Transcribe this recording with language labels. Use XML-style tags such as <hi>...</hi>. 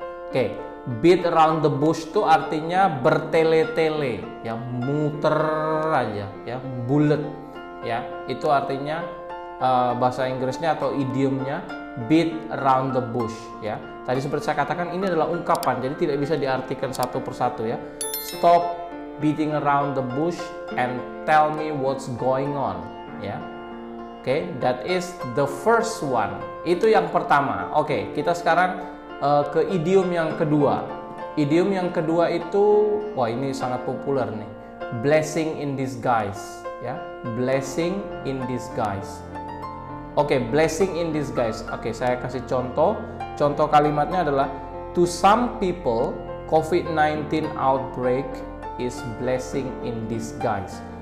<id>Oke, beat around the bush itu artinya bertele-tele, ya, muter aja, ya, bulet, ya. Itu artinya bahasa Inggrisnya atau idiomnya beat around the bush, ya. Tadi seperti saya katakan ini adalah ungkapan, jadi tidak bisa diartikan satu persatu ya.</id> <en>Stop beating around the bush and tell me what's going on ya. Oke, that is the first one.</en> <id>Itu yang pertama. Oke, kita sekarang ke idiom yang kedua. Idiom yang kedua itu, wah ini sangat populer nih. Blessing in disguise ya. Blessing in disguise. Oke, blessing in disguise. Oke, saya kasih contoh. Contoh kalimatnya adalah</id> <en>to some people COVID-19 outbreak is blessing in disguise.</en>